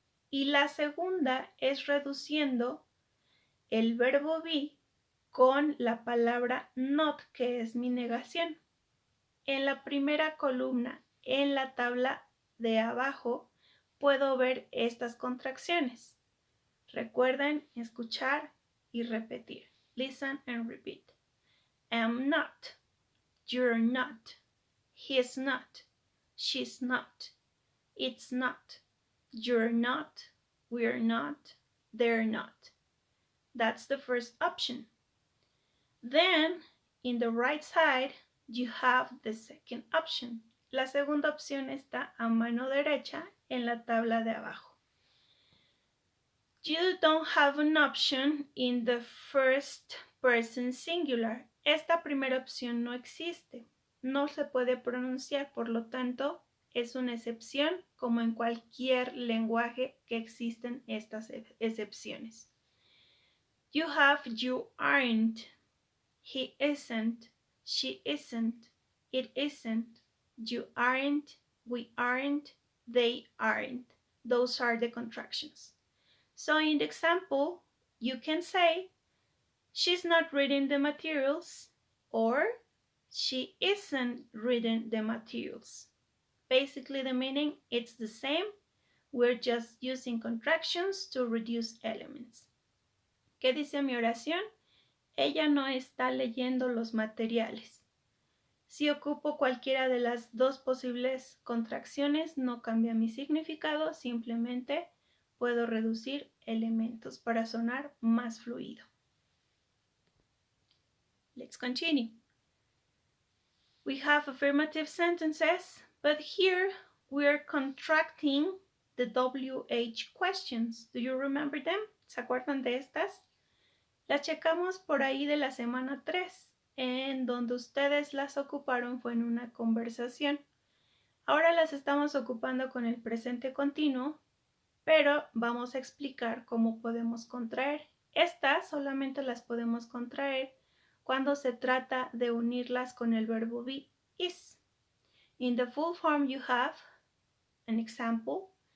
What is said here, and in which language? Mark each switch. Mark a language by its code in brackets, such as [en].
[es] Y la segunda es reduciendo el verbo be con la palabra not, que es mi negación. En la primera columna, en la tabla de abajo, puedo ver estas contracciones. Recuerden escuchar y repetir. [en] Listen and repeat. Am not, you're not, he's not, she's not, it's not, you're not, we're not, they're not. That's the first option. Then, in the right side, you have the second option. [es] La segunda opción está a mano derecha en la tabla de abajo. [en] You don't have an option in the first person singular. [es] Esta primera opción no existe. No se puede pronunciar, por lo tanto, es una excepción, como en cualquier lenguaje que existen estas excepciones. [en] You have you aren't, he isn't, she isn't, it isn't, you aren't, we aren't, they aren't. Those are the contractions. So in the example, you can say, she's not reading the materials, or she isn't reading the materials. Basically, the meaning it's the same. We're just using contractions to reduce elements. [es] ¿Qué dice mi oración? Ella no está leyendo los materiales. Si ocupo cualquiera de las dos posibles contracciones, no cambia mi significado, simplemente puedo reducir elementos para sonar más fluido. [en] Let's continue. We have affirmative sentences, but here we're contracting the WH questions. Do you remember them? [es] ¿Se acuerdan de estas? Las checamos por ahí de la semana 3, en donde ustedes las ocuparon fue en una conversación. Ahora las estamos ocupando con el presente continuo, pero vamos a explicar cómo podemos contraer. Estas solamente las podemos contraer cuando se trata de unirlas con el verbo be, is. [en] In the full form you have an example.